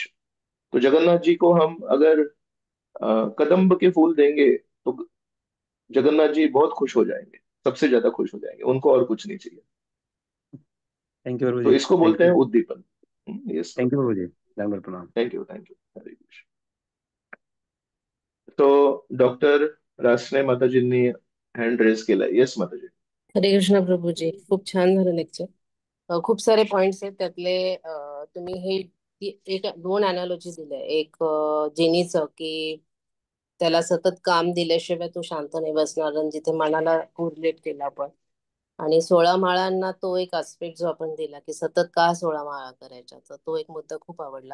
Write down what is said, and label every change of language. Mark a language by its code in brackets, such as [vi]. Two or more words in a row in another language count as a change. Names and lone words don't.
[hi] तो जगन्नाथ जी को हम अगर कदम्ब के फूल देंगे, तो जगन्नाथ जी बहुत खुश हो जाएंगे, सबसे ज्यादा खुश हो जाएंगे, उनको और कुछ नहीं चाहिए। [en] Thank you प्रभु [hi] तो जी। इसको थैंक बोलते हैं यू। उद्दीपन। यस [en] Thank you [hi] प्रभु। प्रभु जी। दंडवत प्रणाम। [en] Thank you, thank you, [sa] हरे कृष्ण। [mr] तो डॉक्टर रासने माताजींनी हँड रेज केलाय। येस माताजी। [sa] हरे कृष्ण [mr] प्रभूजी, खूप छान झालं लेक्चर। खूप सारे पॉइंट्स आहेत त्यातले। तुम्ही हे एक दोन अनालॉजी दिल्या, एक जेनीचं की त्याला सतत काम दिल्याशिवाय तो शांत नाही बसणार, आणि जिथे मनाला रिलेट केला आपण, आणि 16 माळांना तो एक आस्पेक्ट जो आपण दिला की सतत का 16 माळा करायच्या, तर तो एक मुद्दा खूप आवडला.